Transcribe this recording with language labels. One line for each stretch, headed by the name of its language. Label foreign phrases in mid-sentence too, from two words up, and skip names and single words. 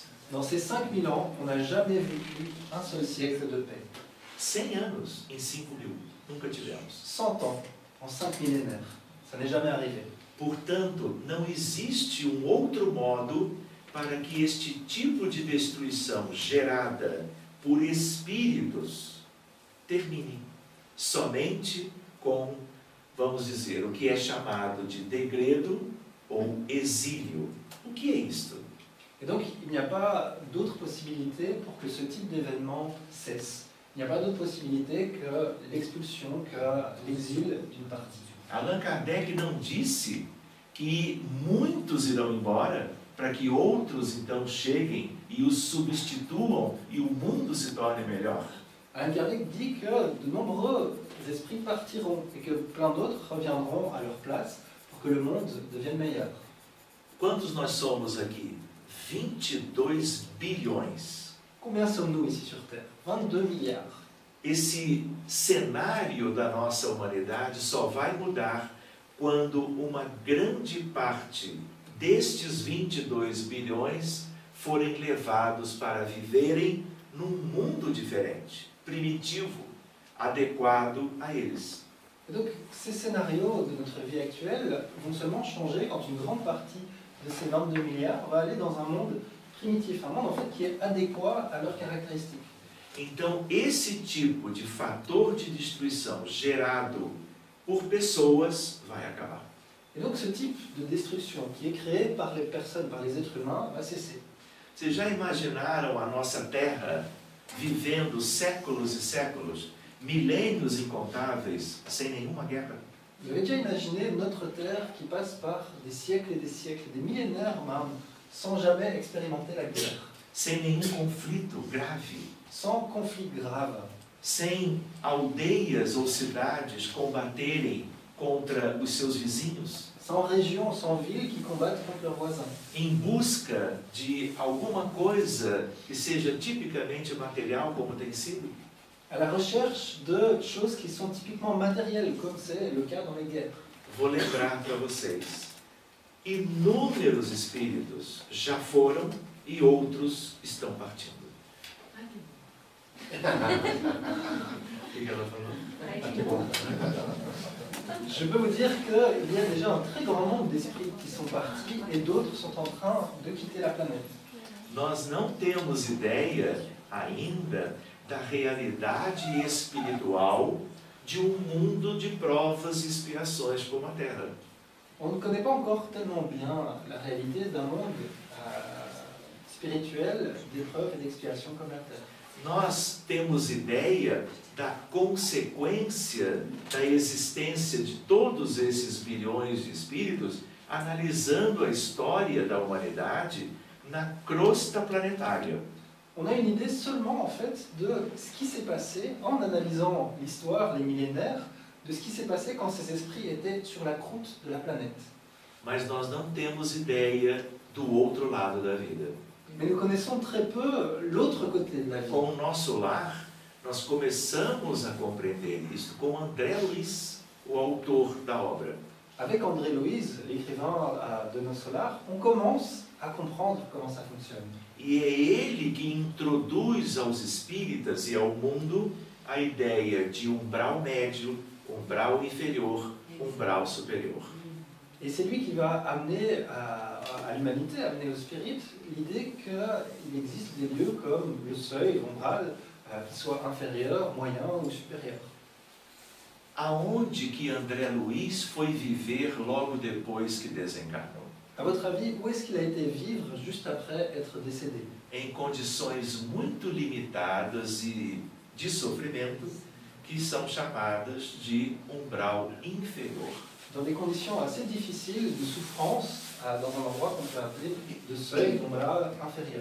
French: Dans ces 5000 ans, on n'a jamais vécu un seul siècle de paix.
Portuguese: 100 anos em 5.000, nunca tivemos.
French: 100 ans en 5 millénaires, ça n'est jamais arrivé.
Portuguese: Portanto, não existe um outro modo para que este tipo de destruição gerada por espíritos termine. Somente com, vamos dizer, o que é chamado de degredo ou exílio. O que é isto?
French: Et donc, il n'y a pas d'autre possibilité pour que ce type d'événement cesse. Il n'y a pas d'autre possibilité que l'expulsion, que l'exil d'une partie.
Portuguese: Allan Kardec não disse que muitos irão embora para que outros então cheguem e os substituam e o mundo se torne melhor.
French: Allan Kardec dit que de nombreux esprits partiront et que plein d'autres reviendront à leur place pour que le monde devienne meilleur.
Portuguese: Quantos nós somos aqui? 22 bilhões.
French: Combien sommes-nous ici sur Terre? 22 milliards.
Portuguese: Esse cenário da nossa humanidade só vai mudar quando uma grande parte destes 22 bilhões forem levados para viverem num mundo diferente, primitivo, adequado a eles.
French: Et donc, ces scénarios de notre vie actuelle vont seulement changer quand une grande partie de ces 22 milliards va aller dans un monde primitif, un monde en fait qui est adéquat à leurs caractéristiques.
Portuguese: Então, esse tipo de fator de destruição gerado por pessoas vai acabar.
French: Et donc, ce type de destruction qui est créé par les personnes, par les êtres humains, va cesser.
Portuguese: Vocês já imaginaram a nossa Terra vivendo séculos e séculos, milênios incontáveis, sem nenhuma guerra?
French: Vous avez déjà imaginé notre Terre qui passe par des siècles, des millénaires même, sans jamais expérimenter la guerre,
Portuguese: Sem nenhum conflito grave,
French: sans conflit grave,
Portuguese: sem aldeias ou cidades combaterem contra os seus vizinhos,
French: sans régions, sans villes qui combattent contre leurs voisins,
Portuguese: em busca de alguma coisa que seja tipicamente material, como tem sido?
French: à la recherche de choses qui sont typiquement matérielles, comme c'est le cas dans les guerres.
Portuguese: Vou lembrar para vocês, inúmeros espíritos já foram e outros estão partindo. O que ela falou?
French: Je peux vous dire qu'il y a déjà un très grand nombre d'esprits qui sont partis et d'autres sont en train de quitter la planète.
Portuguese: Nós não temos ideia ainda da realidade espiritual de um mundo de provas e expiações como a Terra.
French: On ne connaît pas encore tellement bien la réalité d'un monde spirituel d'épreuves et d'expiations comme la Terre.
Portuguese: Nós temos ideia da consequência da existência de todos esses bilhões de espíritos, analisando a história da humanidade na crosta planetária.
French: On a une idée seulement en fait de ce qui s'est passé en analysant l'histoire, les millénaires, de ce qui s'est passé quand ces esprits étaient sur la croûte de la planète.
Portuguese: Mas nós não temos ideia do outro lado da vida.
French: Mais nous connaissons très peu l'autre côté de la vie.
Portuguese: Com o nosso lar, nós começamos a compreender isso com André Luiz, o autor da obra.
French: Avec André Louise, l'écrivain de Nos Solars, on commence à comprendre comment ça fonctionne.
Portuguese: E é ele que introduz aos espíritas e ao mundo a ideia de umbral médio, umbral inferior, umbral superior.
French: Et c'est lui qui va amener à l'humanité, amener au spirit, l'idée qu'il existe des lieux comme le seuil, l'umbral, qui soient inférieurs, moyens ou supérieurs.
Portuguese: Aonde que André Luiz foi viver logo depois que desencarnou?
French: À votre avis, où est-ce qu'il a été vivre juste après être décédé?
Portuguese: Em condições muito limitadas e de sofrimento, que são chamadas de umbral inferior.
French: Dans des conditions assez difficiles de souffrance, dans un endroit qu'on peut appeler de seuil, umbral inférieur.